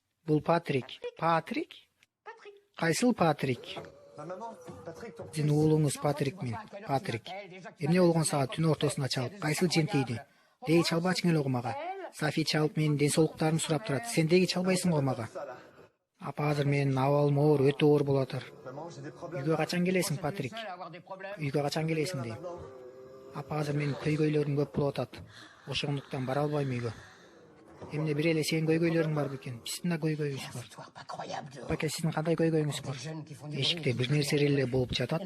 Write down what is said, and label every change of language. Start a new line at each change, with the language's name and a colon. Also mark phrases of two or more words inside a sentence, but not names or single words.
Kyrgyz: Бул Патрик. Патрик? Кайсыл Патрик?
French: Ma maman, Patrick, ton
Kyrgyz: Сиздин уулуңуз Патрик мен. Патрик. Эмне болгон сага түн ортосуна чалып, кайсыл жентейди? Деги чалбачың эле го мага. Софи чалып менин ден соолуктарымды сурап турат. Сен деги чалбайсың го мага.
French: ça là.
Kyrgyz: Апа азыр менин абалым оор, өтө оор болотур.
French: Maman, j'ai des problèmes.
Kyrgyz: Үйгө качан келесиң, Патрик? Үйгө качан келесиң дейм. Апа азыр менин көйгөйлөрүм көп болуп атат. Ошондуктан бара албайм үйгө. Эмне бир эле сенин көйгөйлөрүң бар бекен? Биздин да көйгөйүбүз бар. Баке, сиздин кандай көйгөйүңүз бар? Эшикте бир нерсе эле болуп жатат.